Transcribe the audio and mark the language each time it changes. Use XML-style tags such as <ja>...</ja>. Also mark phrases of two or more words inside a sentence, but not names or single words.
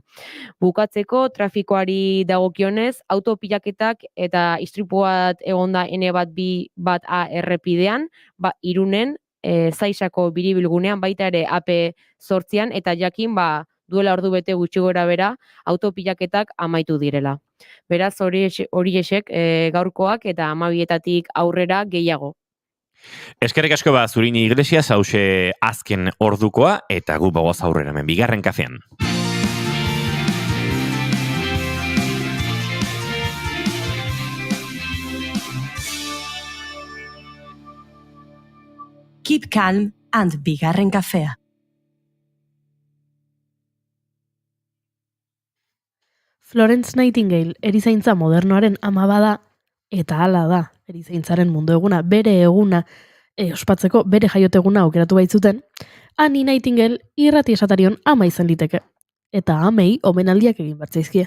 <eu>Bukatzeko, trafikoari dagokionez, autopilaketak eta istripu bat egonda N1-B1A errepidean, Irunen, Zaisako biribilgunean, baita ere AP8an, eta jakin duela ordu bete gutxi gora bera, autopilaketak amaitu direla. Beraz, horiexek gaurkoak eta 12etatik aurrera gehiago. Eskerrik asko Zurini Iglesias, hause azken ordukoa, eta gu bagoaz aurrera hemen bigarren kafean.</eu> <en>Keep calm and</en> <eu>bigarren kafea. Florence Nightingale erizaintza modernoaren ama bada, eta hala da, erizaintzaren mundu eguna, bere eguna, ospatzeko bere jaioteguna aukeratu baitzuten, Annie Nightingale irrati esatarion ama izan liteke, eta amei omenaldiak egin bertzaizkie.</eu>